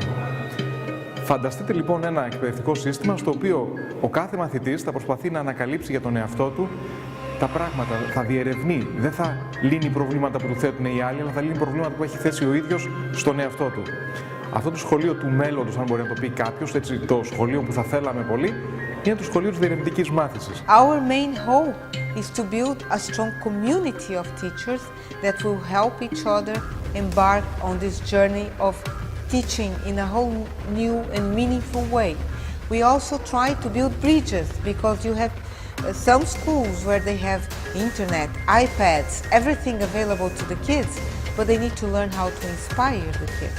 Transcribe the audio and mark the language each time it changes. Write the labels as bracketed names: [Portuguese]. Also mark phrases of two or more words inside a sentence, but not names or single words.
[Greek] Φανταστείτε λοιπόν ένα εκπαιδευτικό σύστημα στο οποίο ο κάθε μαθητής θα προσπαθεί να ανακαλύψει για τον εαυτό του τα πράγματα, θα διερευνεί, δεν θα λύνει προβλήματα που του θέτουν οι άλλοι, αλλά θα λύνει προβλήματα που έχει θέσει ο ίδιος στον εαυτό του. Αυτό το σχολείο του μέλλοντος, αν μπορεί να το πει κάποιος, έτσι, το σχολείο που θα θέλαμε πολύ, είναι το σχολείο της διερευνητικής μάθησης. [English] Our main hope is to build a strong community of teachers that will help each other embark on this journey of teaching in a whole new and meaningful way. We also try to build bridges because you have some schools where they have internet, iPads, everything available to the kids, but they need to learn how to inspire the kids.